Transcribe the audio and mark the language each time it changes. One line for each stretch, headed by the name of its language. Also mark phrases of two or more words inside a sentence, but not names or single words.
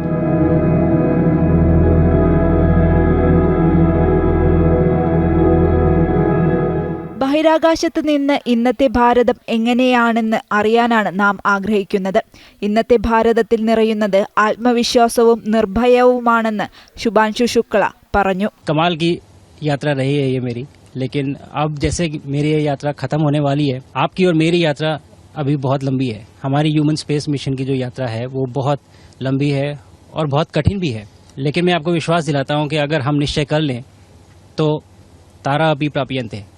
Malayalam: ബഹിരാകാശത്ത് നിന്ന് ഇന്നത്തെ ഭാരതം എങ്ങനെയാണെന്ന് അറിയാനാണ് നാം ആഗ്രഹിക്കുന്നത്. ഇന്നത്തെ ഭാരതത്തിൽ നിറയുന്നത് ആത്മവിശ്വാസവും നിർഭയവുമാണെന്ന് ശുഭാൻഷു ശുക്ല പറഞ്ഞു.
Hindi: कमाल की यात्रा रही है ये मेरी, लेकिन अब जैसे मेरी ये यात्रा खत्म होने वाली है, आपकी और मेरी यात्रा अभी बहुत लंबी है. हमारी
English: human space mission
Hindi: की जो यात्रा है वो बहुत लंबी है और बहुत कठिन भी है. लेकिन मैं आपको विश्वास दिलाता हूँ कि अगर हम निश्चय कर लें तो तारा अभी प्राप्यंत है.